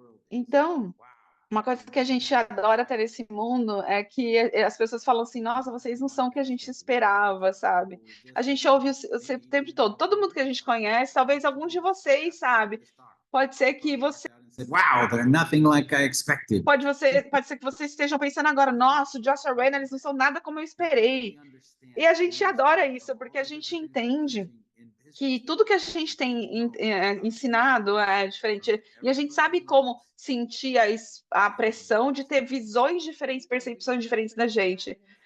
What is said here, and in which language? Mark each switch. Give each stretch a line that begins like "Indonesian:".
Portuguese: Então, uma coisa que a gente adora ter nesse mundo é que as pessoas falam assim, nossa, vocês não são o que a gente esperava, sabe? A gente ouve o tempo todo, todo mundo que a gente conhece, talvez alguns de vocês, sabe? Pode ser que você
English: Wow, they're nothing like I expected.
Portuguese: pode ser que vocês estejam pensando agora, nossa, o Joshua Reina, eles não são nada como eu esperei. E a gente adora isso, porque a gente entende que tudo que a gente tem ensinado é diferente. E a gente sabe como sentir a pressão de ter visões diferentes, percepções diferentes da gente.